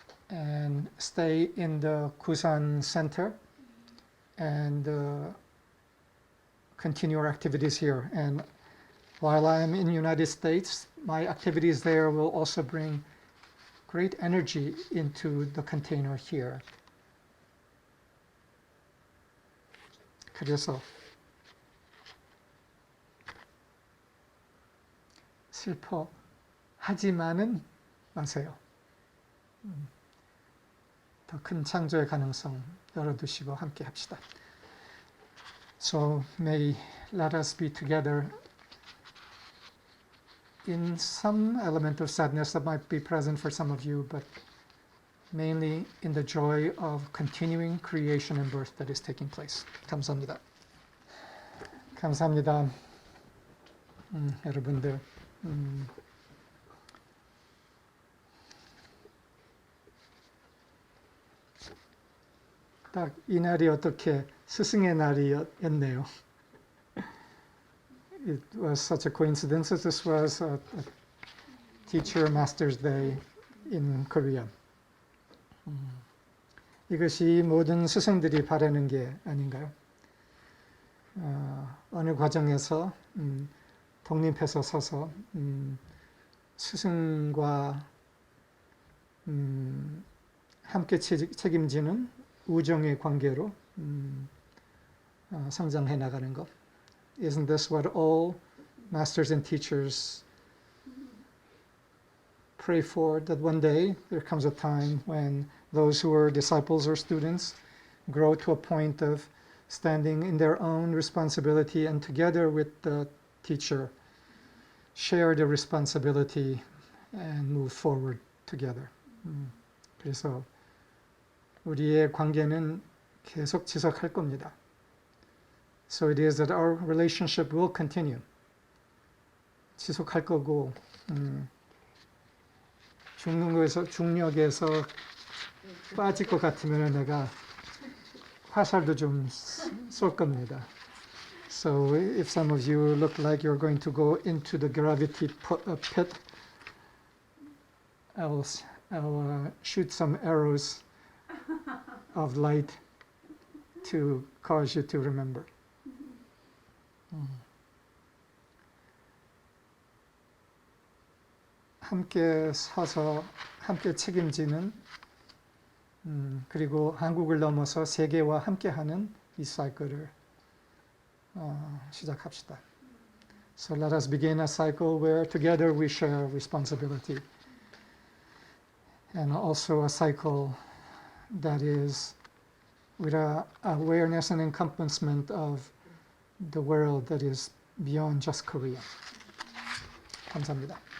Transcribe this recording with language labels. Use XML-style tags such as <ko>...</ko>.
<en>and stay in the Kusan Center and continue our activities here. And while I am in the United States, my activities there will also bring great energy into the container here.</en> <ko>그래서 슬퍼하지만은 마세요. 더 큰 창조의 가능성 열어두시고 함께 합시다.</ko> <en>So may let us be together in some element of sadness that might be present for some of you, but mainly in the joy of continuing creation and birth that is taking place.</en> <ko>감사합니다. 감사합니다. 여러분들. 딱 이 날이 어떻게 스승의 날이었네요.</ko> <en>It was such a coincidence that this was a teacher master's day in Korea.</en> <ko>이것이 모든 스승들이 바라는 게 아닌가요? 어느 과정에서 독립해서 서서 스승과 함께 책임지는 우정의 관계로 성장해 나가는 것.</ko> <en>Isn't this what all masters and teachers pray for? That one day there comes a time when those who are disciples or students grow to a point of standing in their own responsibility and together with the teacher share the responsibility and move forward together.</en> <ko>그래서 우리의 관계는 계속 지속할 겁니다.</ko> <en>So it is that our relationship will continue.</en> <ko>지속할 거고 중력에서 빠질 것 같으면 내가 화살도 좀 쏠 겁니다.</ko> <en>So if some of you look like you're going to go into the gravity pit, I'll shoot some arrows of light to cause you to remember.</en> <ko>함께 서서 함께 책임지는 그리고 한국을 넘어서 세계와 함께하는 이 사이클을 시작합시다.</ko> <en>So let us begin a cycle where together we share responsibility, and also a cycle that is with a awareness and encompassment of the world that is beyond just Korea.</en> <ko>감사합니다.</ko>